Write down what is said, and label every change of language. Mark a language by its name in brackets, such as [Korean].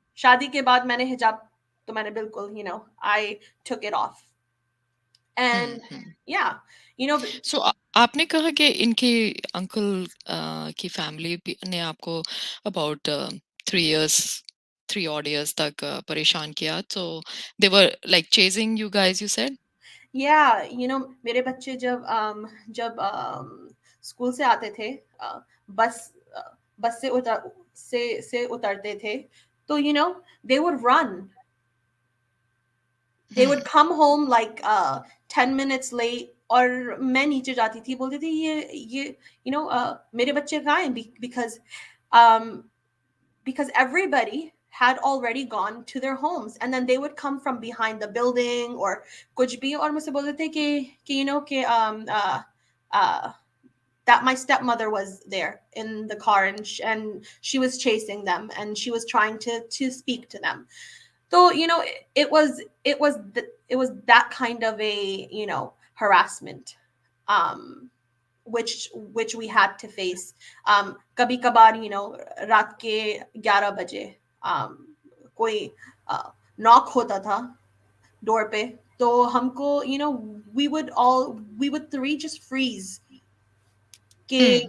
[Hindi] शादी के बाद मैंने हिजाब, तो मैंने बिल्कुल, [English] I took it off, Hmm. And Hmm. Yeah, you know [Hindi] So आपने कहा कि इनके अंकल की फैमिली ने आपको [English] about 3 years, 3 odd years [Hindi] तक परेशान किया. [English] So they were like chasing you guys, you said? [Hindi] या, मेरे बच्चे जब स्कूल से आते थे, बस बस से उतरते थे, तो [English] they would run, They hmm, would come home like 10 minutes late, [Hindi] और मैं नीचे जाती थी, बोलती थी ये मेरे बच्चे कहाँ हैं, [English] um because everybody had already gone to their homes, and then they would come from behind the building or [Hindi] कुछ भी, और मुझसे बोलते थे कि [English] uh that my stepmother was there in the car, and she was chasing them, and she was trying to speak to them. So it was that kind of a harassment, um which we had to face. [Hindi] Kabhi kabar, रात के 11 बजे कोई knock होता था door पे, तो हमको, [English] we would three just freeze [Hindi] कि